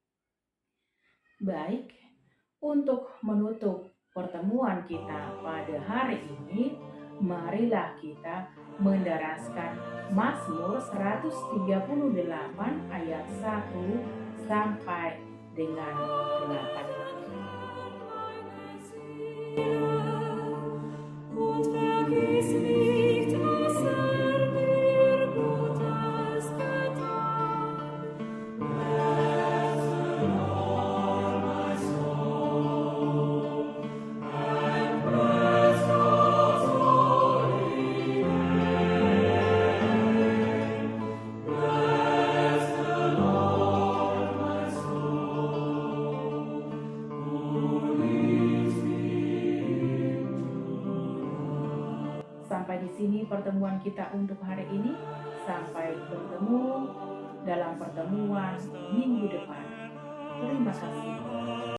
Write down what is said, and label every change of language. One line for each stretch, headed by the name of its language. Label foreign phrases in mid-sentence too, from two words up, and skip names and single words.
Indonesian: Baik, Untuk menutup pertemuan kita pada hari ini, marilah kita mendaraskan Mazmur 138 ayat 1 sampai dengan 8.
German: Und vergiss nicht, was mir Gutes getan.
English: Bless the Lord, my soul, and bless God's holy name. Bless the Lord, my soul, who leads me
Indonesian: Sampai di sini pertemuan kita untuk hari ini. Sampai bertemu dalam pertemuan minggu depan. Terima kasih.